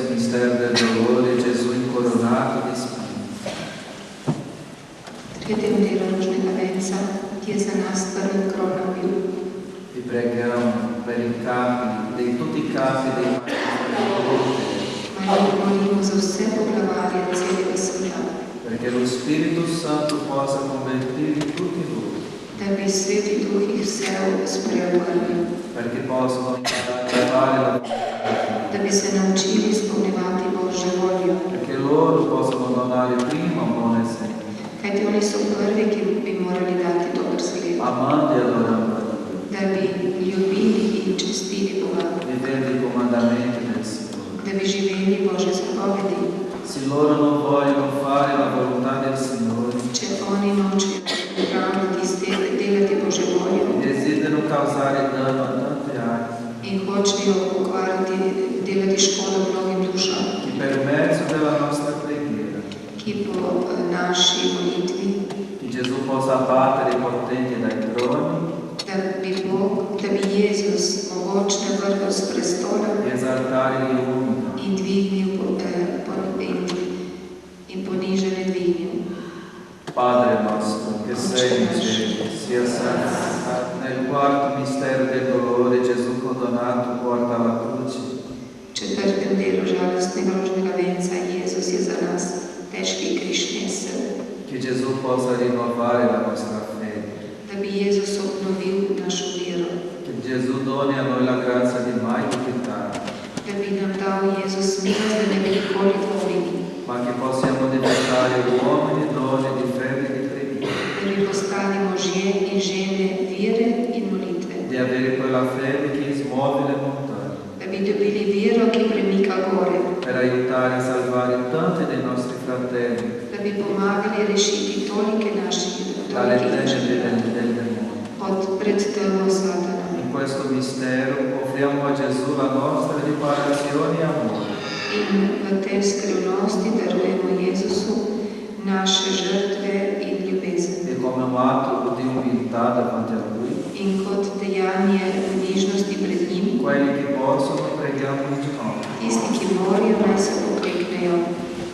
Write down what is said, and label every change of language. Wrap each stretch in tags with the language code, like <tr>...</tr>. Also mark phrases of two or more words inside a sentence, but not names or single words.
<it>mistero del dolore, Gesù incoronato di spine.</it> <sl>Tretjem delu rožnega venca je za nas prvi krona bil.</sl> <it>Vi preghiamo per i capi, tutti i capi dei</it> <sl>Ma mi molimo za vse poglavarje celega sveta,</sl> <it>perché lo Spirito Santo possa convertirli tutti voi,</it> <sl>da bi Sveti Duh jih vse spreobrnil,</sl> <it>perché possano trovare la volontà,</it> <sl>da bi se naučili izpolnjevati Božjo voljo,</sl> <it>perché loro possano donare prima un buon esempio,</it> <sl>kajti oni so prvi, ki bi morali dati dober zgled,</sl> <it>amando e adorando a Dio,</it> <sl>da bi ljubili in čestili Boga,</sl> <it>vivendo i comandamenti del Signore.</it> <sl>da bi živeli Božje zapovedi.</sl> <it>Se loro non vogliono fare la volontà del Signore,</it> <sl>Če oni nočejo delati Božjo voljo</sl> <it>desiderano causare danno a tante anime,</it> <sl>in hočejo pokvariti, delati škodo mnogim dušam,</sl> <it>che per mezzo della nostra preghiera,</it> <sl>ki po naši molitvi,</sl> <it>che Gesù possa abbattere i potenti dai troni</it> <sl>da bi Jezus mogočne vrgel s prestola</sl> <it>e esaltare gli umili.</it> <sl>in dvignil in ponižene dvignil.</sl> <it>Padre nostro, che sei in cielo, sia santificato. Nel quarto mistero del dolore Gesù condannato porta alla croce.</it> <sl>V četrtem delu žalostnega rožnega venca Jezus je za nas težki križ nesel,</sl> <it>Che Gesù possa rinnovare la nostra fede.</it> <sl>da bi Jezus obnovil našo vero,</sl> <it>Che Gesù doni a noi la grazia di mai dubitare,</it> <sl>da bi nam dal Jezus milost, da ne bi nikoli dvomili,</sl> <it>ma che possiamo diventare uomini e donne di fede e di preghiera.</it> <sl>da bi postali možje in žene vere in molitve,</sl> <it>Di avere quella fede che smuove le montagne,</it> <sl>da bi dobili vero, ki premika gore,</sl> <it>per aiutare a salvare tanti dei nostri fratelli</it> <sl>da bi pomagali rešiti tolike naših</sl> <it>dalle tenebre del demonio.</it> <sl>od pred temo Satana.</sl> <it>In questo mistero offriamo a Gesù la nostra riparazione e amore.</it> <sl>In v tej skrivnosti darujemo Jezusu naše žrtve in ljubezen.</sl> <it>E come un atto di umiltà davanti a Lui,</it> <sl>In kot dejanje nižnosti pred njim,</sl> <it>quelli che possono preghiamo in ginocchio.</it> <sl>tisti, ki morajo, naj se pokleknejo.</sl>